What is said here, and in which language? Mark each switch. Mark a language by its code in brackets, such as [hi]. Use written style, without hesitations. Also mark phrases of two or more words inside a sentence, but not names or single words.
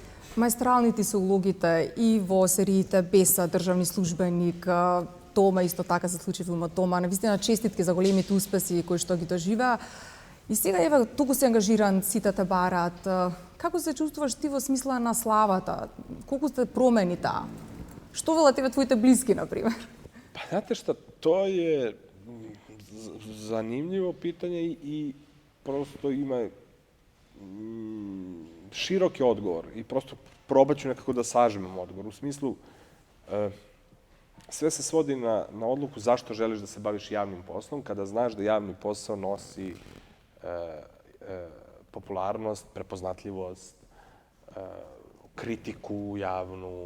[mk] Маестралните се улогите и во сериите Беса, државни службеник, Тома исто така се случи филмот Тома. Навистина честитки за големите успеси кои што ги доживеа. И сега еве туку си ангажиран, сите те бараат. Како се чувствуваш ти во смисла на славата? Колку сте промени таа? Што велат тебе твоите блиски, например? [bs] Pa znate šta, to je zanimljivo pitanje i prosto ima široki odgovor i prosto probat ću nekako da sažmem odgovor. U smislu, sve se svodi na odluku zašto želiš da se baviš javnim poslom, kada znaš da javni posao nosi popularnost, prepoznatljivost, kritiku javnu.